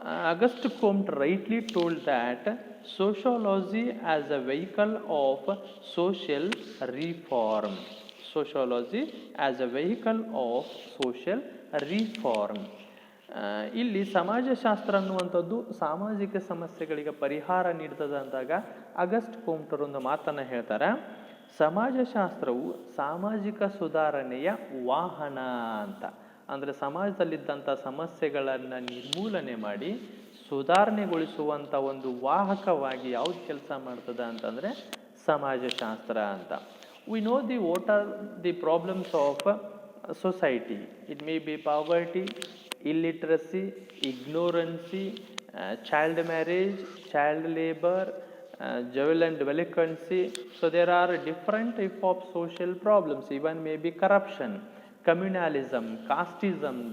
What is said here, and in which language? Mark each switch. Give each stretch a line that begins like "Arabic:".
English: Auguste Comte rightly told that sociology as a vehicle of social reform. Sociology as a vehicle of social reform.
Kannada: ಇಲ್ಲಿ ಸಮಾಜಶಾಸ್ತ್ರ ಅನ್ನುವಂಥದ್ದು ಸಾಮಾಜಿಕ ಸಮಸ್ಯೆಗಳಿಗೆ ಪರಿಹಾರ ನೀಡ್ತದೆ ಅಂದಾಗ ಅಗಸ್ಟ್ ಕೋಮ್ಟರ್ ಒಂದು ಮಾತನ್ನು ಹೇಳ್ತಾರೆ, ಸಮಾಜಶಾಸ್ತ್ರವು ಸಾಮಾಜಿಕ ಸುಧಾರಣೆಯ ವಾಹನ ಅಂತ. ಅಂದರೆ ಸಮಾಜದಲ್ಲಿದ್ದಂಥ ಸಮಸ್ಯೆಗಳನ್ನು ನಿರ್ಮೂಲನೆ ಮಾಡಿ ಸುಧಾರಣೆಗೊಳಿಸುವಂಥ ಒಂದು ವಾಹಕವಾಗಿ ಯಾವ್ದು ಕೆಲಸ ಮಾಡ್ತದೆ ಅಂತಂದರೆ ಸಮಾಜಶಾಸ್ತ್ರ ಅಂತ.
English: We know what are the problems of society. It may be poverty, illiteracy, ignorance, child marriage, child labor, juvenile delinquency. There are different type of social problems. Even maybe corruption, communalism, casteism.